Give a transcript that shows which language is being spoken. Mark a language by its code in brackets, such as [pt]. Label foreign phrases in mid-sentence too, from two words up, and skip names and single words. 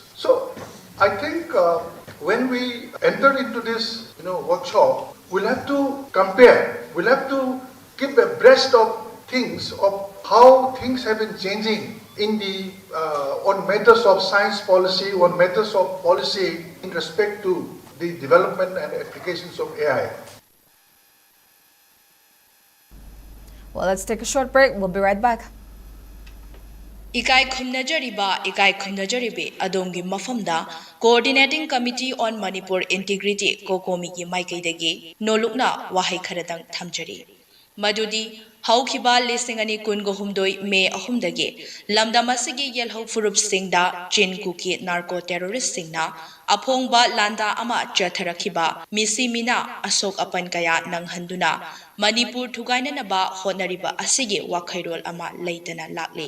[en] So, I think when we enter into this, workshop, we'll have to compare, we'll have to keep abreast of things, of how things have been changing in the, on matters of science policy, on matters of policy in respect to the development and applications of AI. Well, let's take a short break. We'll be right back. [mni] Ikai khumnajaribe adongi mafamda Coordinating Committee on Manipur Integrity COCOMI ki maikaidagi nolukna wahai kharadang thamjari. Madudi Haukiba listingani kungo humdoi me ahumdagi lamdamasigi yelho furup singda chin kuki [en] narco terrorist [mni] singna apongba landa ama chatharakiba misi mina asok apan kaya nang handuna Manipur thugaina naba honariba asigi wakhairol ama leitana lakli.